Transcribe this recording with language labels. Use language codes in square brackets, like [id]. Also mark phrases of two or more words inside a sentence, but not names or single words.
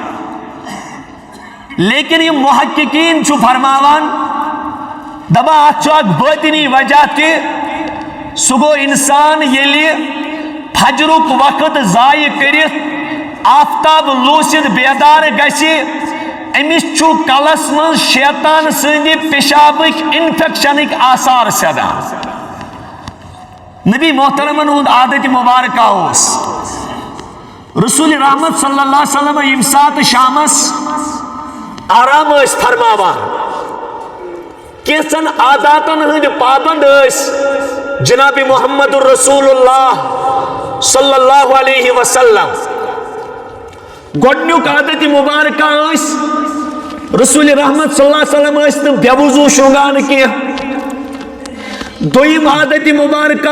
[ks] لیکن یہ محققین چھ فرماوان دبا ات چھ اک باطنی وجہ کہ سہ گو انسان یلی فجرک وقت ضائع کرت آفتاب لوسد بیدار گسی امس چھ کلس من شیطان سند پیشابک انفیکشنک آثار سدان نبی محترمن ہند عادت مبارکہ اس رسول رحمت [ar] صلی اللہ علیہ وسلم [ks] یم سات شامس آرام اس فرماوان کیسن عاداتن ہند پابند اس جناب محمد الرسول اللہ [ar] صلی اللہ علیہ وسلم [ks] گوڑنیوک عادت مبارکہ اس رسول رحمت [ar] صلی اللہ علیہ وسلم [ks] اس بے وضو شونگان کی دویم عادت مبارکہ